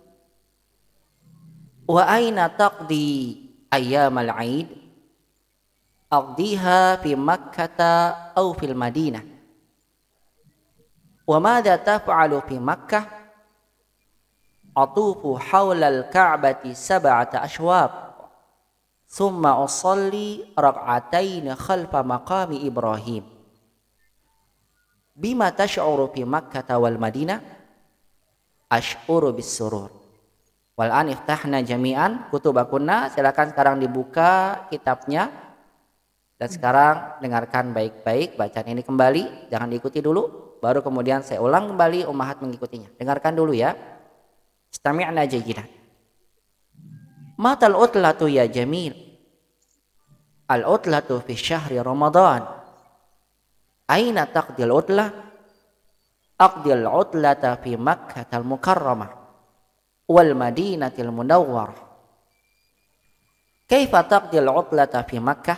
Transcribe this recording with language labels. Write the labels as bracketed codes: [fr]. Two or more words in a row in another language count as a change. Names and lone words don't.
[ar] وأين تقضي أيام العيد? أقضيها في مكة أو في المدينة. وماذا تفعل في مكة? أطوف حول الكعبة 7 أشواط, ثم أصلي ركعتين خلف مقام إبراهيم. بم تشعر في مكة والمدينة? أشعر بالسرور. والآن افتحن جميعا كتبكن. [id] Silakan sekarang dibuka kitabnya dan sekarang dengarkan baik-baik bacaan ini kembali, jangan diikuti dulu, baru kemudian saya ulang kembali, ummahat mengikutinya. Dengarkan dulu ya. [ar] استمعن جيدا. متى العطلة يا جميل? العطلة في شهر رمضان. أين تقضي العطلة? أقضي العطلة في مكة المكرمة والمدينة المنورة. كيف تقضي العطلة في مكة?